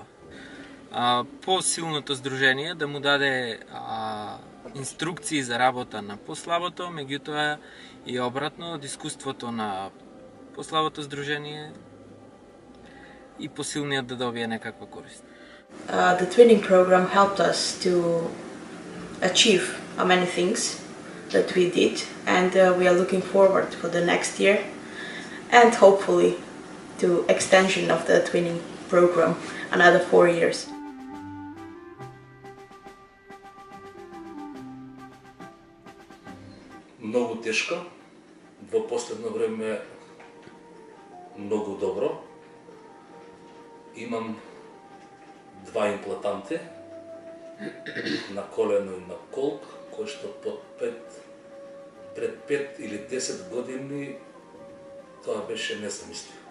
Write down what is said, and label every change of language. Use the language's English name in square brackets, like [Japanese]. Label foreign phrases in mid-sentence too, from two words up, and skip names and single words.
[Macedonian] По-силното здружение да му даде инструкции за работа на послабото, меѓутоа и обратно од искуството на послабото здружение и посилниот да добие некаква корист. [English] The twinning program helped us to achieve many things that we did, and we are looking forward for the next year and hopefully to extension of the twinning program another 4 years. [Macedonian] Многу тешко, во последно време многу добро. Имам 2 имплантанти на колено и на колк, кои што пред 5 или 10 години тоа беше незамисливо.